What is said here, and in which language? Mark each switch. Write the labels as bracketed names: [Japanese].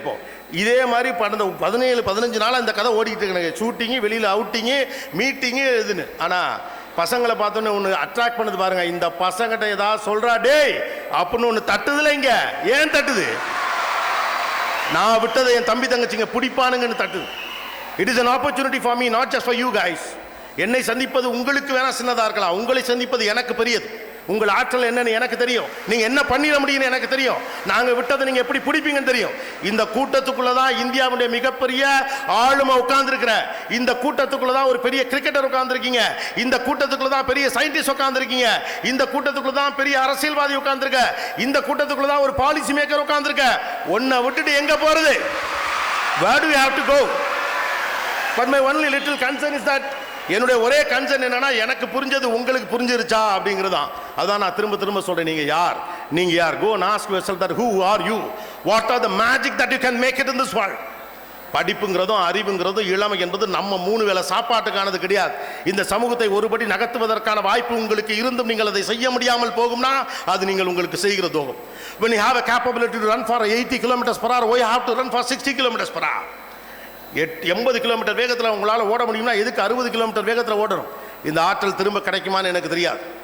[Tamil] இப்போ இதே மாதிரி கடந்த 17-15 நாளாக இந்த கதை ஓடிக்கிட்டு இருக்கு. ஷூட்டிங்கு, வெளியில் அவுட்டிங்கு, மீட்டிங்கு இதுன்னு. ஆனால் பசங்களை பார்த்தோன்னே ஒன்று அட்ராக்ட் பண்ணுது பாருங்க. இந்த பசங்கிட்ட ஏதாவது சொல்கிறா டேய் அப்படின்னு ஒன்று தட்டுதுல. இங்கே ஏன் தட்டுது? நான் விட்டதை என் தம்பி தங்கச்சிங்க பிடிப்பானுங்கன்னு தட்டுது. [English] It is an opportunity for me, not just for you guys. [Tamil] என்னை சந்திப்பது உங்களுக்கு வேணா சின்னதாக இருக்கலாம், உங்களை சந்திப்பது எனக்கு பெரியது. உங்கள் ஆற்றல் என்னன்னு எனக்கு தெரியும். நீங்கள் என்ன பண்ணிட முடியும்னு எனக்கு தெரியும். நாங்கள் விட்டதை நீங்கள் எப்படி பிடிப்பீங்கன்னு தெரியும். இந்த கூட்டத்துக்குள்ளே தான் இந்தியாவுடைய மிகப்பெரிய ஆளுமை உட்கார்ந்துருக்கிற. இந்த கூட்டத்துக்குள்ளே தான் ஒரு பெரிய கிரிக்கெட்டர் உட்கார்ந்துருக்கீங்க. இந்த கூட்டத்துக்குள்ளே தான் பெரிய சயின்டிஸ்ட் உட்கார்ந்துருக்கீங்க. இந்த கூட்டத்துக்குள்ளே தான் பெரிய அரசியல்வாதி உட்கார்ந்துருக்க. இந்த கூட்டத்துக்குள்ளே தான் ஒரு பாலிசி மேக்கர் உட்கார்ந்துருக்க. ஒன்றை விட்டுட்டு எங்கே போகிறது? [English] Where do you have to go? But my only little concern is that, [Tamil] என்னுடைய ஒரே கன்சர்ன் என்னன்னா, எனக்கு புரிஞ்சது உங்களுக்கு புரிஞ்சிருச்சா அப்படிங்கிறதான். அதான் நான் திரும்ப சொல்றேன். நீங்க யார்? [English] Go and ask yourself that who are you? What are the magic that you can make it in this world? [Tamil] படிப்புங்கிறதும் அறிவுங்கிறதும் இளமை என்பது நம்ம 3 வேளை சாப்பாட்டுக்கானது கிடையாது. இந்த சமூகத்தை ஒருபடி நகர்த்துவதற்கான வாய்ப்பு உங்களுக்கு இருந்தும் நீங்கள் அதை செய்ய முடியாமல் போகும்னா அது நீங்கள் உங்களுக்கு செய்கிற துரோகம். [English] When you have a capability to run for 80 kilometers per hour, why you have to run for 60 kilometers per hour? [Tamil] 80 kilometre வேகத்தில் உங்களால் ஓட முடியும்னா எதுக்கு 60 கிலோமீட்டர் வேகத்தில் ஓடணும்? இந்த ஆற்றல் திரும்ப கிடைக்குமான்னு எனக்கு தெரியாது.